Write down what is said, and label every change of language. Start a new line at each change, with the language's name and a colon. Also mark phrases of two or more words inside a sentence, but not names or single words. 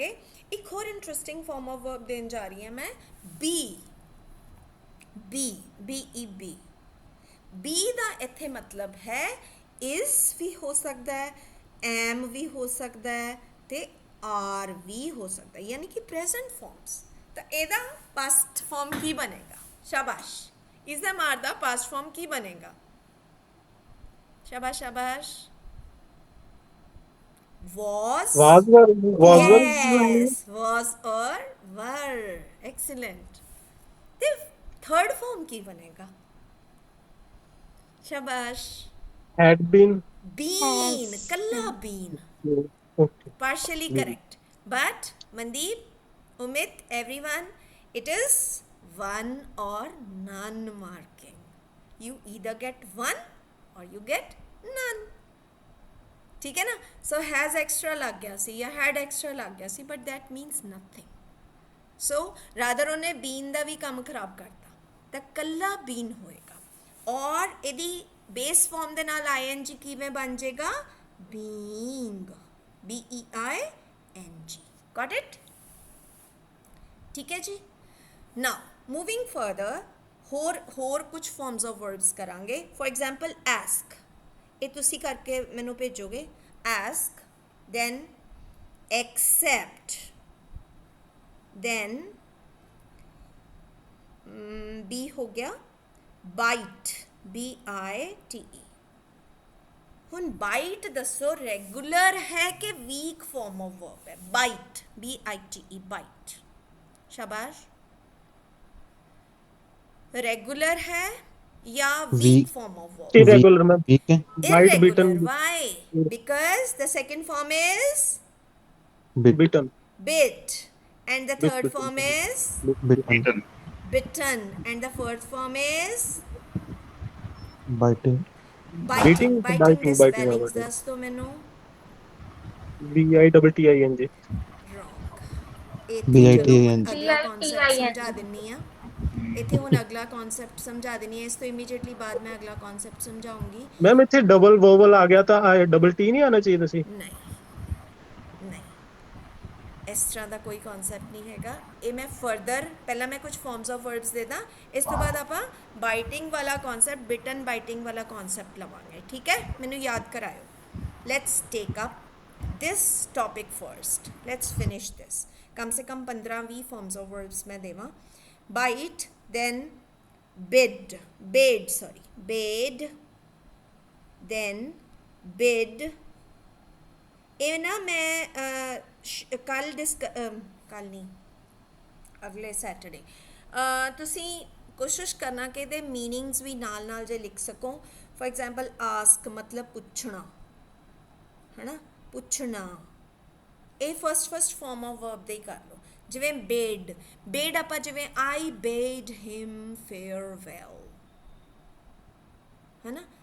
Punjabi: ਇੱਕ ਹੋਰ
English: interesting form of verb
Punjabi: ਦੇਣ ਜਾ ਰਹੀ ਹਾਂ ਮੈਂ ਬੀ ਦਾ ਇੱਥੇ ਮਤਲਬ ਹੈ is ਵੀ ਹੋ ਸਕਦਾ ਹੈ am ਵੀ ਹੋ ਸਕਦਾ ਹੈ ਤੇ are ਵੀ ਹੋ ਸਕਦਾ ਹੈ ਯਾਨੀ ਕਿ
English: present forms.
Punjabi: ਤਾਂ ਇਹਦਾ
English: past form
Punjabi: ਕੀ ਬਣੇਗਾ? ਸ਼ਾਬਾਸ਼. ਇਸ ਦਾ ਮਾਰ ਦਾ
English: past form
Punjabi: ਕੀ ਬਣੇਗਾ? ਸ਼ਾਬਾਸ਼ ਸ਼ਾਬਾਸ਼.
English: was or were. Excellent.
Punjabi: ਤੇ
English: third form
Punjabi: ਕੀ ਬਣੇਗਾ? ਸ਼ਾਬਾਸ਼.
English: had been. Bean, Has kalla been. bean. Okay. Partially correct. But Mandeep, Umit, everyone, it is one or none marking. You either get one or you get none.
Hindi: ठीक है ना?
English: So has extra
Punjabi: ਲੱਗ ਗਿਆ ਸੀ ਯਾ
English: had extra
Punjabi: ਲੱਗ ਗਿਆ ਸੀ,
English: but that means nothing. So rather
Punjabi: ਉਹਨੇ bean ਦਾ ਵੀ ਕੰਮ ਖਰਾਬ ਕਰਤਾ ਤਾਂ ਕੱਲਾ bean ਹੋਏਗਾ ਔਰ ਇਹਦੀ
English: base form
Punjabi: ਦੇ ਨਾਲ ing ਕਿਵੇਂ ਬਣ ਜਾਏਗਾ being
English: being got it
Punjabi: ਠੀਕ ਹੈ ਜੀ
English: now moving further
Punjabi: ਹੋਰ ਕੁਝ
English: forms of verbs ਕਰਾਂਗੇ for example ask
Punjabi: ਇਹ ਤੁਸੀਂ ਕਰਕੇ ਮੈਨੂੰ ਭੇਜੋਗੇ
English: ask then accept then
Punjabi: B ਹੋ ਗਿਆ bite BITE ਹੁਣ bite ਦੱਸੋ ਰੈਗੂਲਰ ਹੈ ਕਿ
English: weak form of verb
Punjabi: ਹੈ bite BITE bite
Hindi: शाबाश रेगुलर है या
English: weak form of verb Irregular, ma'am.
Hindi: ठीक है
English: Bite, irregular bitten. why because the second form is बिट Bitten. bit and the Bit, third bitten. form is बिट Eaten. bitten and the fourth form is बाइटिंग Beating, biting biting, the biting, spellings biting.
Punjabi: ਦੱਸ ਦੋ ਮੈਨੂੰ
English: BITTING wrong ਇਹ BITING.
Punjabi: ਚਲੋ ਹੁਣ ਅਗਲਾ ਕਨਸੈਪਟ
English: BITING
Punjabi: ਸਮਝਾ ਦਿੰਨੀ ਆ ਇੱਥੇ ਹੁਣ ਅਗਲਾ ਕਨਸੈਪਟ ਸਮਝਾ ਦਿੰਨੀ ਆ ਇਸ ਤੋਂ ਇਮੀਡੀਏਟਲੀ ਬਾਅਦ ਮੈਂ ਅਗਲਾ ਕਨਸੈਪਟ ਸਮਝਾਉਂਗੀ ਮੈਮ ਇੱਥੇ
English: double vowel
Punjabi: ਆ ਗਿਆ ਤਾਂ
English: double T
Punjabi: ਨਹੀਂ ਆਣਾ ਚਾਹੀਦਾ ਸੀ ਨਹੀਂ ਨਹੀਂ ਇਸ ਤਰ੍ਹਾਂ ਦਾ ਕੋਈ ਕਨਸੈਪਟ ਨਹੀਂ ਹੈਗਾ ਇਹ ਮੈਂ ਫਰਦਰ ਪਹਿਲਾਂ ਮੈਂ ਕੁਝ
English: forms of verbs
Punjabi: ਦੇ ਦਾਂ ਇਸ ਤੋਂ ਬਾਅਦ ਆਪਾਂ ਬਾਈਟਿੰਗ ਵਾਲਾ ਕਨਸੈਪਟ ਬਿਟਨ ਬਾਈਟਿੰਗ ਵਾਲਾ ਕਨਸੈਪਟ ਲਵਾਂਗੇ ਠੀਕ ਹੈ ਮੈਨੂੰ ਯਾਦ ਕਰਾਇਓ
English: let's take up this topic first let's finish this
Hindi: कम से कम
Punjabi: 15-20
English: forms of verbs
Punjabi: ਮੈਂ ਦੇਵਾਂ
English: bite then bid then bid
Punjabi: ਇਹ ਨਾ ਮੈਂ ਕੱਲ ਨਹੀਂ ਅਗਲੇ ਸੈਟਰਡੇ ਤੁਸੀਂ ਕੋਸ਼ਿਸ਼ ਕਰਨਾ ਕਿ ਇਹਦੇ ਮੀਨਿੰਗਸ ਵੀ ਨਾਲ ਨਾਲ ਜੇ ਲਿਖ ਸਕੋ
English: for example
Punjabi: ਆਸਕ ਮਤਲਬ ਪੁੱਛਣਾ ਹੈ ਨਾ ਪੁੱਛਣਾ ਇਹ
English: first form of verb
Punjabi: ਦੇ ਹੀ ਕਰ ਲਓ ਜਿਵੇਂ ਬੇਡ ਆਪਾਂ ਜਿਵੇਂ
English: I bade him farewell
Punjabi: ਹੈ ਨਾ